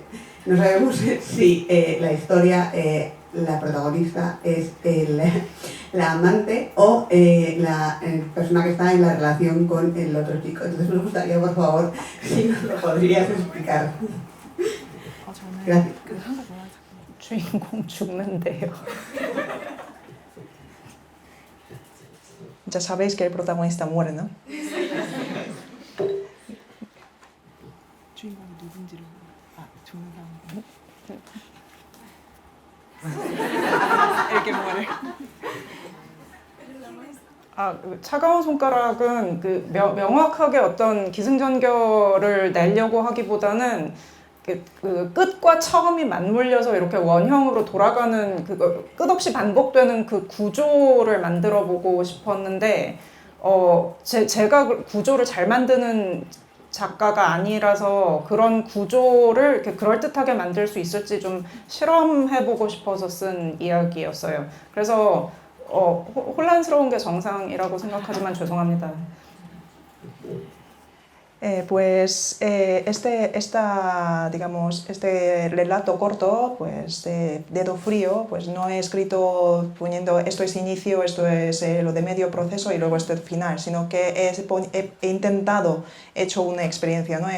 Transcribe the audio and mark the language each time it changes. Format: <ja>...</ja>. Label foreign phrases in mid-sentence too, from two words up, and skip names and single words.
<es>No sabemos si la historia, la protagonista es la amante o la persona que está en la relación con el otro chico. Entonces nos gustaría, por favor, si nos lo podrías explicar. Gracias.</es> <ko>주인공 죽는데요.</ko> <es>Ya sabéis que el protagonista muere, ¿no? El que muere.</es> <ko>차가운 손가락은 명확하게 어떤 기승전결을 내려고 하기보다는 그 끝과 처음이 맞물려서 이렇게 원형으로 돌아가는 끝없이 반복되는 그 구조를 만들어 보고 싶었는데 제가 구조를 잘 만드는 작가가 아니라서 그런 구조를 이렇게 그럴듯하게 만들 수 있을지 좀 실험해보고 싶어서 쓴 이야기였어요. 그래서 혼란스러운 게 정상이라고 생각하지만 죄송합니다.</ko> <es>Pues este relato corto, pues Dedo Frío, pues no he escrito poniendo esto es inicio, esto es lo de medio proceso y luego esto es final, sino que he intentado, he hecho una experiencia, ¿no?</es>